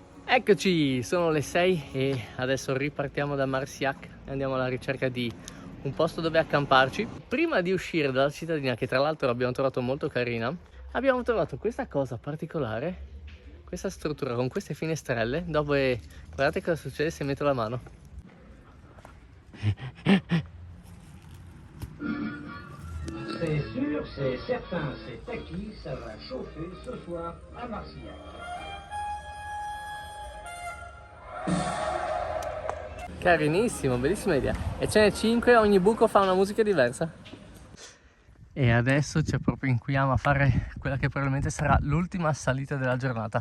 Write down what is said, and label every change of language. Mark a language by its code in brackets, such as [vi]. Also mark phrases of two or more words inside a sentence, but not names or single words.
[it] Eccoci, sono le 6 e adesso ripartiamo da Marciac e andiamo alla ricerca di un posto dove accamparci. Prima di uscire dalla cittadina, che tra l'altro abbiamo trovato molto carina, abbiamo trovato questa cosa particolare, questa struttura con queste finestrelle, dove guardate cosa succede se metto la mano. [fr] C'est sûr, c'est certain, c'est acquis, ça va chauffer ce soir à Marciac. [it] Carinissimo, bellissima idea. E ce n'è 5, ogni buco fa una musica diversa. E adesso ci appropinquiamo a fare quella che probabilmente sarà l'ultima salita della giornata.